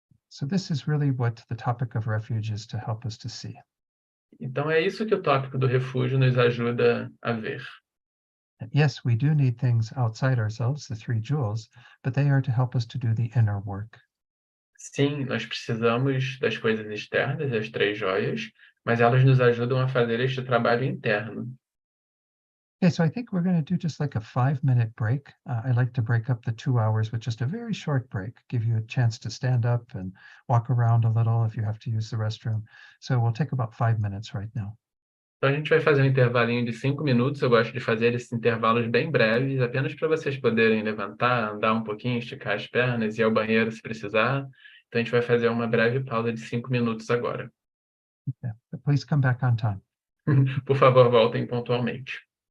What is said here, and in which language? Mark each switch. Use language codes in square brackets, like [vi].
[en] So this is really what the topic of refuge is to help us to see. [pt] Então, é isso que o tópico do refúgio nos ajuda a ver. [en] Yes, we do need things outside ourselves, the three jewels, but they are to help us to do the inner work. [pt] Sim, nós precisamos das coisas externas, as três joias, mas elas nos ajudam a fazer este trabalho interno. [en] Okay, so I think we're going to do just like a 5-minute break. I like to break up the 2 hours with just a very short break, give you a chance to stand up and walk around a little if you have to use the restroom. So we'll take about 5 minutes right now. [pt] Então, a gente vai fazer um intervalinho de 5 minutos. Eu gosto de fazer esses intervalos bem breves, apenas para vocês poderem levantar, andar um pouquinho, esticar as pernas, ir ao banheiro se precisar. Então, a gente vai fazer uma breve pausa de 5 minutos agora. [en] Okay, but please come back on time. [pt] Por favor, voltem pontualmente.